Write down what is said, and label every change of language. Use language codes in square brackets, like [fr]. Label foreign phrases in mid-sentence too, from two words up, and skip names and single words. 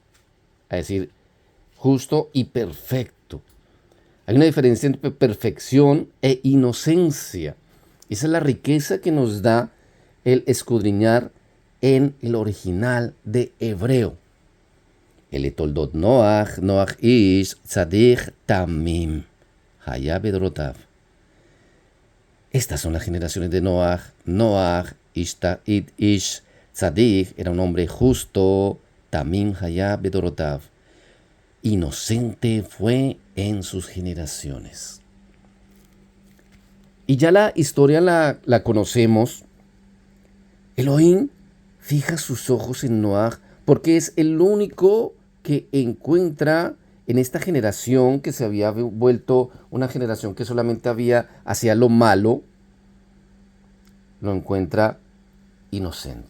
[es] Es decir, justo y perfecto. Hay una diferencia entre perfección e inocencia. Esa es la riqueza que nos da el escudriñar en el original de hebreo. [he] אלה תולדות נח נח איש צדיק תמים היה בדורותיו. [es] Estas son las generaciones de Noach. [he] נח איש צדיק [es] era un hombre justo, [he] תמים היה בדורותיו. [es] Inocente fue en sus generaciones. Y ya la historia la conocemos. Elohim fija sus ojos en Noach porque es el único que encuentra en esta generación que se había vuelto una generación que solamente hacía lo malo, lo encuentra inocente.